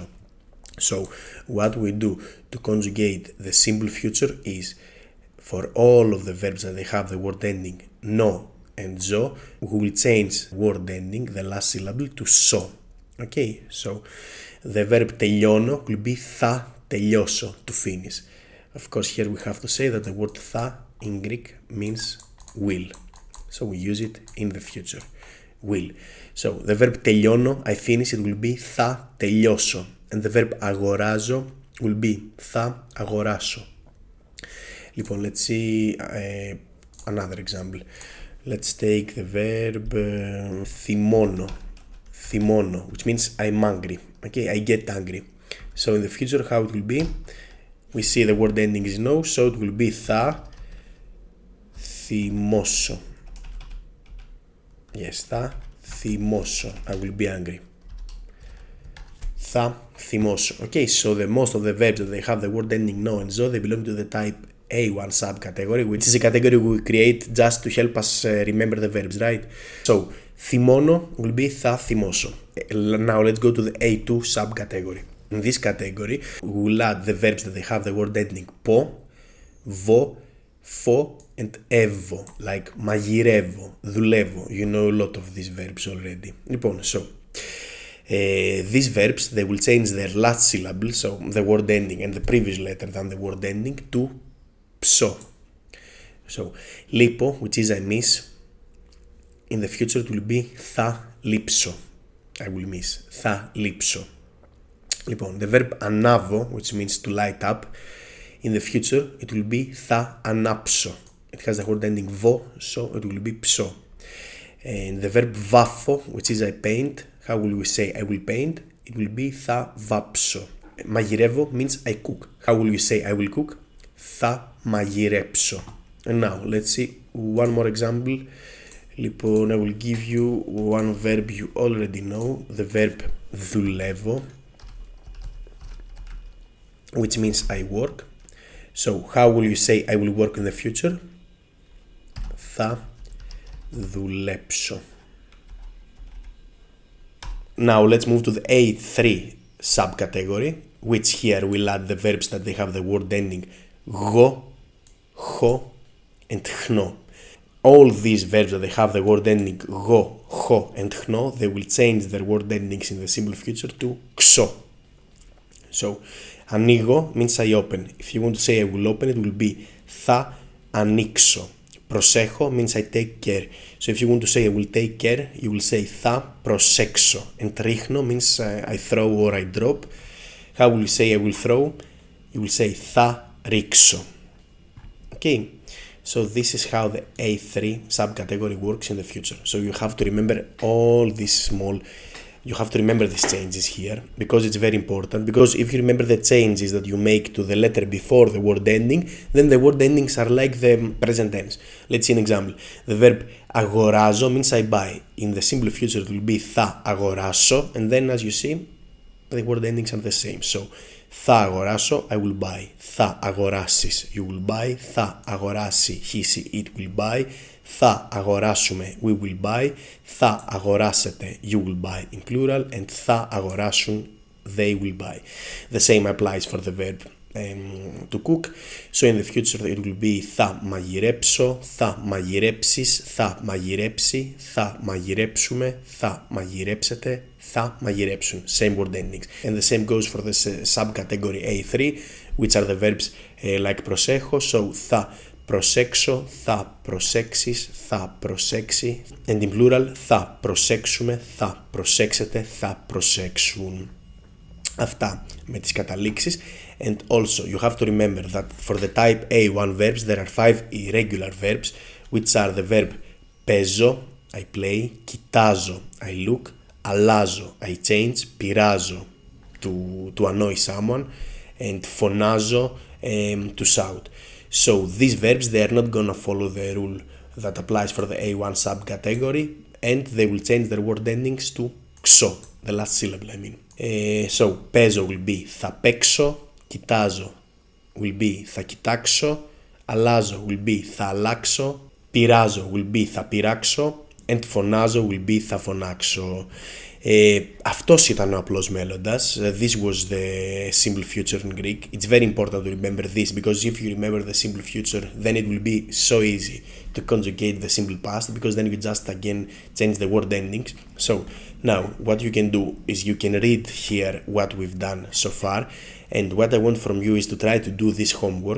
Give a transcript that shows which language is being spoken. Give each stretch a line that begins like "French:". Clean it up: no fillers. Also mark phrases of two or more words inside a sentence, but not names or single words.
English: So what we do to conjugate the simple future is for all of the verbs that they have the word ending no and zo, we will change word ending, the last syllable, to so. Okay, so the verb τελειώνω will be
Greek: θα τελειώσω,
English: to finish. Of course, here we have to say that the word θα in Greek means will. So we use it in the future. Will. So the verb τελειώνω, I finish, it will be
Greek: θα τελειώσω.
English: And the verb αγοράζω will be
Greek: θα αγοράσω.
English: Λοιπόν, let's see another example. Let's take the verb θυμώνω, which means I'm angry. Okay, I get angry. So in the future, how it will be? We see the word ending is no, so it will be
Greek: θα θυμώσω. Yes, θα θυμώσω.
English: I will be angry.
Greek: Θα θυμώσω.
English: Okay, so the most of the verbs that they have the word ending no and zo, they belong to the type A1 subcategory, which is a category we create just to help us remember the verbs, right? So, θυμώνω will be
Greek: θα θυμώσω.
English: Now let's go to the A2 subcategory. In this category, we will add the verbs that they have the word ending po, vo, φο, and evo, like
Greek: μαγειρεύω, δουλεύω.
English: You know a lot of these verbs already. Λοιπόν, so these verbs, they will change their last syllable, so the word ending and the previous letter than the word ending, to ψω. So, λείπω, which is I miss, in the future it will be
Greek: θα λείψω.
English: I will miss.
Greek: Θα λείψω. Λοιπόν,
English: the verb ανάβω, which means to light up, in the future it will be
Greek: θα ανάψω.
English: It has the word ending vo, so it will be ψω. And the verb βάφω, which is I paint, how will we say I will paint? It will be
Greek: θα βάψω. Μαγειρεύω
English: means I cook. How will you say I will cook?
Greek: Θα μαγειρέψω.
English: And now let's see one more example. Λοιπόν, I will give you one verb you already know, the verb δουλεύω, which means I work. So how will you say I will work in the future?
Greek: Θα δουλέψω.
English: Now let's move to the A3 subcategory, which here we'll add the verbs that they have the word ending
Greek: γω, χω,
English: and χνώ. All these verbs that they have the word ending
Greek: γω, χω,
English: and χνώ, they will change their word endings in the simple future to ξω. So, ανοίγω means I open. If you want to say I will open, it will be
Greek: θα ανοίξω.
English: Προσέχω means I take care. So if you want to say I will take care, you will say
Greek: θα προσέξω.
English: And ρίχνω means I throw or I drop. How will you say I will throw? You will say
Greek: θα ρίξω.
English: Okay, so this is how the A3 subcategory works in the future. So you have to remember all these you have to remember these changes here because it's very important. Because if you remember the changes that you make to the letter before the word ending, then the word endings are like the present tense. Let's see an example. The verb αγοράζω means I buy. In the simple future it will be
Greek: θα αγοράσω,
English: and then as you see, the word endings are the same.
Greek: So Θα αγοράσω,
English: I will buy.
Greek: Θα αγοράσεις,
English: you will buy.
Greek: Θα αγοράσει,
English: he, she, it will buy.
Greek: Θα αγοράσουμε,
English: we will buy.
Greek: Θα αγοράσετε,
English: you will buy in plural. And
Greek: θα αγοράσουν,
English: they will buy. The same applies for the verb to cook. So in the future it will be
Greek: θα μαγειρέψω, θα μαγειρέψεις, θα μαγειρέψει, θα μαγειρέψουμε, θα μαγειρέψετε, θα μαγειρέψουν.
English: Same word endings. And the same goes for the subcategory A3, which are the verbs like προσέχω.
Greek: So θα προσέξω, θα προσέξεις, θα προσέξει.
English: And in plural
Greek: θα προσέξουμε, θα προσέξετε, θα προσέξουν. Αυτά με τις καταλήξεις.
English: And also you have to remember that for the type A1 verbs there are 5 irregular verbs, which are the verb παίζω, I play, κοιτάζω, I look, αλλάζω, I change, πειράζω, to annoy someone, and φωνάζω, to shout. So these verbs, they are not gonna follow the rule that applies for the A1 subcategory, and they will change their word endings to xo, the last syllable I mean.
Greek: So παίζω
English: will be
Greek: θα παίξω, κοιτάζω
English: will be
Greek: θα κοιτάξω, αλλάζω
English: will be
Greek: θα αλλάξω, πειράζω
English: will be
Greek: θα πειράξω,
English: and φωνάζω will be
Greek: θα φωνάξω. Αυτός ήταν ο απλός μέλλοντας.
English: This was the simple future in Greek. It's very important to remember this, because if you remember the simple future, then it will be so easy to conjugate the simple past, because then you just again change the word endings. So now what you can do is you can read here what we've done so far, and what I want from you is to try to do this homework.